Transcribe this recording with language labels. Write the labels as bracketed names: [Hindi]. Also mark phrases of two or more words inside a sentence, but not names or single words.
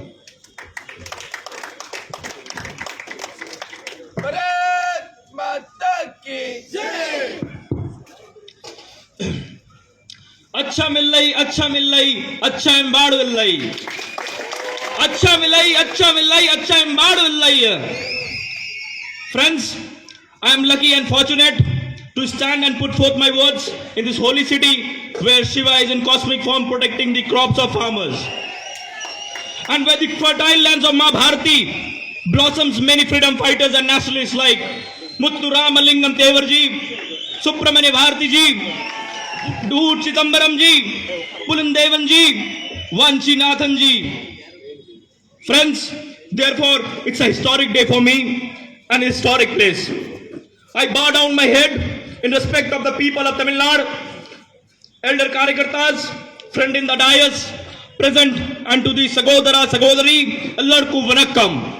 [Tamil] அச்சமில்லை அச்சமில்லை அச்சம்பாடு இல்லை, அச்சமில்லை அச்சமில்லை அச்சம்பாடு இல்லை. [English] Friends, I am lucky and fortunate to stand and put forth my words in this holy city where Shiva is in cosmic form protecting the crops of farmers, and where the fertile lands of Ma Bharati blossoms many freedom fighters and nationalists like Muthu Ramalingam Tevarji, Subramanya Bharati ji, Dood Chidambaram ji, Pulandevan ji, Vanchinathan ji. Friends, therefore it's a historic day for me, an historic place. I bow down my head in respect of the people of Tamilnadu, elder Karyakartas, friend in the dais, present, and to the [Tamil] சகோதர சகோதரி, எல்லாருக்கு வணக்கம்.